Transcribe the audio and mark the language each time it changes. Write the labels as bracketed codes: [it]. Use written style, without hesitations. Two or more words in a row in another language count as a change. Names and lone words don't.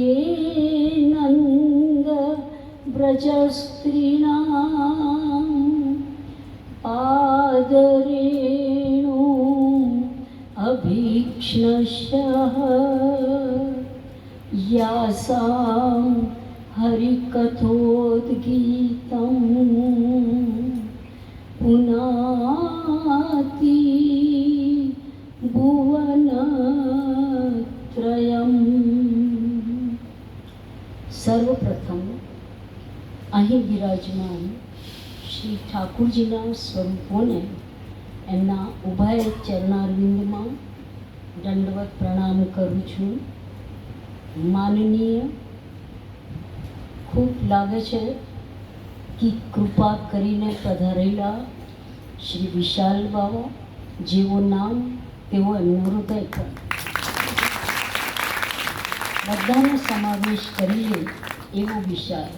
[sa] नंद व्रजस्त्रीणां पादरेणु अभीक्ष्णशः यासां हरिकथोद्गीतं पुनाति भुवनत्रयम्। [gu] सर्वप्रथम અહીં બિરાજમાન શ્રી ઠાકુરજીના સ્વરૂપોને એમના ઉભય ચરણારવિંદમાં દંડવત પ્રણામ કરું છું. માનનીય ખૂબ લાગે છે કે કૃપા કરીને પધારેલા શ્રી વિશાલ બાવા, જેવો નામ તેવો એમનું હૃદય પણ, બધાનો સમાવેશ કરી લે એવો વિશાલ.